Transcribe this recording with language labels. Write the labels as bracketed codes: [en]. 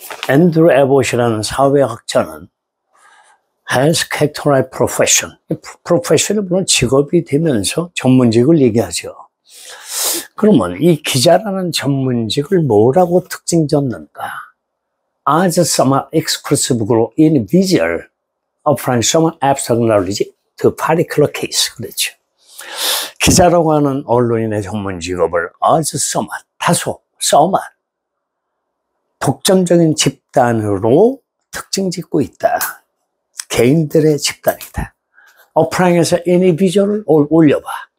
[ko] 앤드루 에봇이라는 사회학자는 [en] has characterized profession. [ko] profession이 물론 직업이 되면서 전문직을 얘기하죠. 그러면 이 기자라는 전문직을 뭐라고 특징졌는가? [en] As some exclusive individual applying some abstract knowledge to particular case. [ko] 그렇죠. 기자라고 하는 언론인의 전문 직업을 [en] as some, [ko] 다소, some, 독점적인 집단으로 특징 짓고 있다. 개인들의 집단이다. applying에서 individual을 올려봐.